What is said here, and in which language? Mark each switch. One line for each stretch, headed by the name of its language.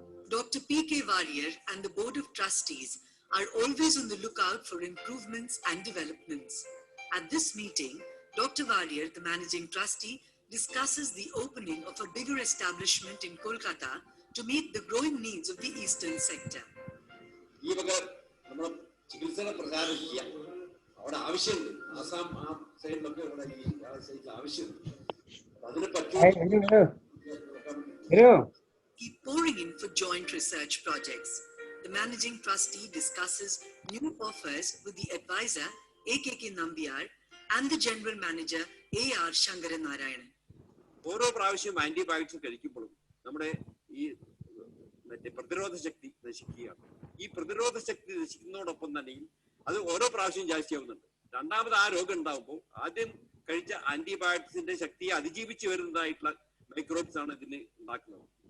English: Dr. P.K. Warrior and the Board of Trustees are always on the lookout for improvements and developments. At this meeting, Dr. Warrior, the Managing Trustee, discusses the opening of a bigger establishment in Kolkata to meet the growing needs of the eastern sector.
Malayalam: ഈ വക നമ്മുടെ ചികിത്സകൾ പ്രചാരിക്കുക അവിടെ ആവശ്യമുണ്ട്. ആസാം ആ സൈഡിലൊക്കെ ഇവിടെ ഈ സൈഡിൽ ആവശ്യമുണ്ട്. അതിന് പറ്റുമോ?
English: Keep pouring in for joint research projects. The Managing Trustee discusses new offers with the advisor A.K.K. Nambiar and the General Manager A.R. Shankaranarayanan.
Malayalam: ഓരോ പ്രാവശ്യം ആന്റിബയോട്ടിക്സ് കഴിക്കുമ്പോഴും നമ്മുടെ ഈ മറ്റേ പ്രതിരോധ ശക്തി നശിക്കുകയാണ്. ഈ പ്രതിരോധ ശക്തി നശിക്കുന്നതോടൊപ്പം തന്നെ അത് ഓരോ പ്രാവശ്യം ജാസ്തിയാവുന്നുണ്ട്. രണ്ടാമത് ആ രോഗം ഉണ്ടാവുമ്പോൾ ആദ്യം കഴിച്ച ആന്റിബയോട്ടിക്സിന്റെ ശക്തിയെ അതിജീവിച്ച് വരുന്നതായിട്ടുള്ള മൈക്രോബ്സ് ആണ് ഇതിന് ഉണ്ടാക്കുന്നത്.